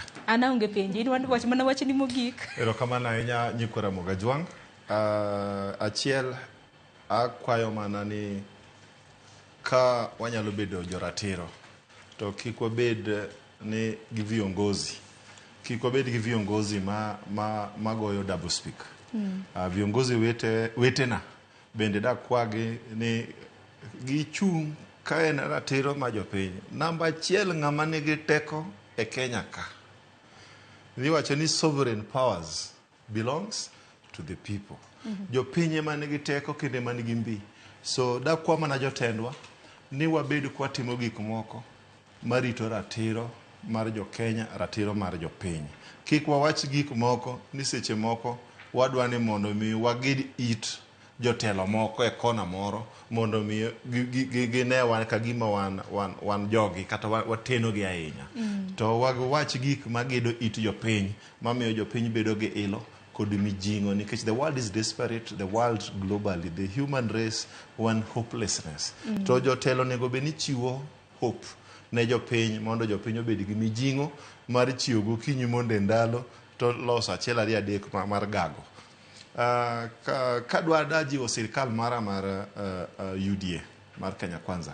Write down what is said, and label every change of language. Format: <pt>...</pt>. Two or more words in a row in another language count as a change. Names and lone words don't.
<luo>An aonge penjo, in wach mana wachni mogik. Erokamano ahinya nyikwa Ramogi Ajwang'. Achiel, akwayo mana ni ka wanyalo bedo joratiro, to kik wabed ni gi viongozi. Kik wabed gi viongozi magoyo</luo> <en>double speak.</en> <luo>Viongozi wetena bende dakwagi ni gichung' ka en ratiro ma jopiny. Namba achiel ng'ama nigi teko e Kenya ka. Iwacho ni</luo> <en>sovereign powers belongs to the people.</en> <luo>Jopiny ema nigi teko kendo ema nigi mbi. So dakwa mana jotendwa ni wabed kwatimo gik moko marito ratiro mar jo Kenya, ratiro mar jopiny. Kik wawach gik moko ni seche moko wadwa ni mondo mi wagid it jotelo moko e kona moro mondo mi gine wan kagima wan jogi kata wateno gi ahinya. To wach gik magedo it jopiny mamiyo jopiny bedo gi ilo kod mijing'o, nikech</luo> <en>the world is desperate, the world globally, the human race one hopelessness.</en> <luo>To jotelo nego be ni chiwo hope ne jopiny mondo jopiny obed gi mijing'o mar chiwo gokinyi mondo e ndalo to loso achiel ariyo adek mar gago. Kadwa dajiwo sirikal mara mar UDA mar Kenya Kwanza.</luo>